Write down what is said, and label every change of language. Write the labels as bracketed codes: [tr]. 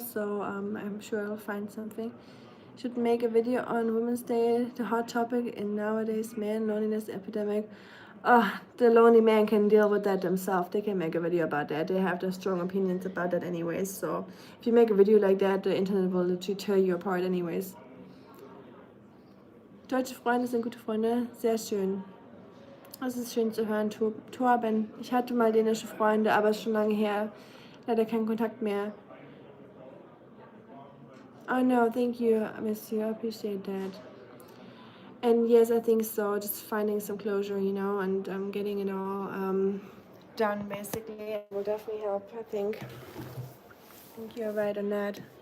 [en] So I'm sure I'll find something. Should make a video on Women's Day, the hot topic in nowadays man loneliness epidemic. The lonely man can deal with that themselves. They can make a video about that. They have their strong opinions about that anyways. So if you make a video like that, the internet will literally tear you apart anyways. [de] Deutsche Freunde sind gute Freunde. Sehr schön. Das ist schön zu hören, Torben. Ich hatte mal dänische Freunde, aber ist schon lange her. Leider kein Kontakt mehr. [en] Oh no, thank you, I miss you. I appreciate that. And yes, I think so. Just finding some closure, and getting it all done basically will definitely help, I think. I think you're right on that.